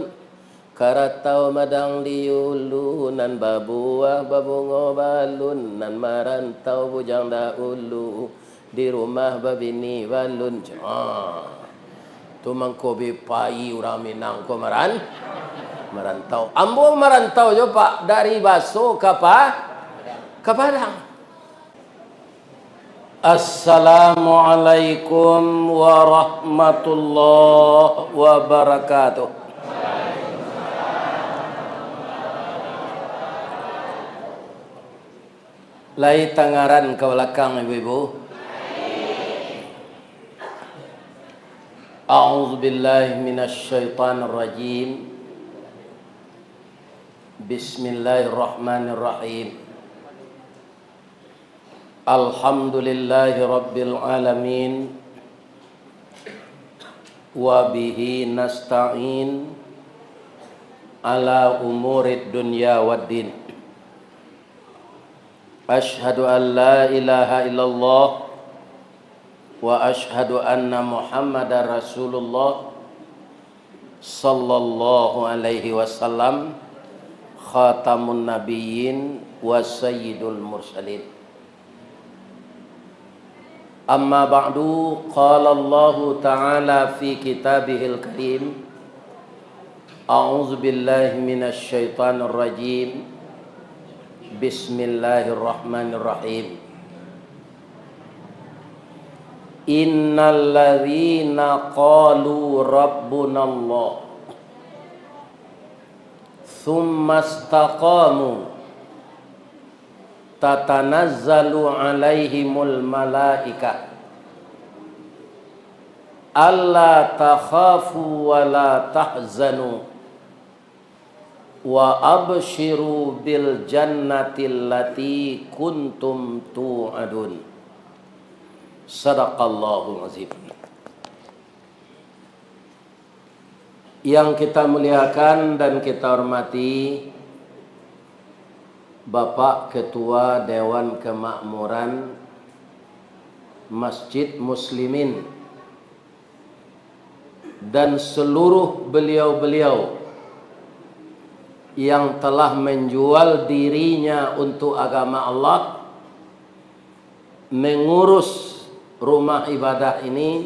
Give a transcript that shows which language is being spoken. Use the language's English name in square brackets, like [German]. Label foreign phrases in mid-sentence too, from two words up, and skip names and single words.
[Minangkabau] Karatau madang diulu, nan babuah babungo balun, nan marantau bujang daulu. Di rumah babini balun. Tu mangkobi pai orang Minang ko merantau. Ambo merantau jo Pak dari Baso ke Padang. [Arabic] السلام عليكم ورحمة الله وبركاته. [Minangkabau] Lai tangaran ke belakang ibu-ibu. [Arabic] أعوذ بالله من الشيطان الرجيم. Bismillahirrahmanirrahim. الحمد لله رب العالمين. وبه نستعين على أمور الدنيا والدين. أشهد أن لا إله إلا الله وأشهد أن محمدا رسول الله صلى الله عليه وسلم خاتم النبيين وسيد المرسلين. أما بعد قال الله تعالى في كتابه الكريم. أعوذ بالله من الشيطان الرجيم. Bismillahirrahmanirrahim. إن الذين قالوا ربنا الله ثم استقاموا تتنزل عليهم الملائكة ألا تخافوا ولا تحزنوا وأبشروا بالجنة التي كنتم توعدون. صدق الله العظيم. [Indonesian] Yang kita muliakan dan kita hormati Bapak Ketua Dewan Kemakmuran Masjid Muslimin dan seluruh beliau-beliau yang telah menjual dirinya untuk agama Allah, mengurus rumah ibadah ini.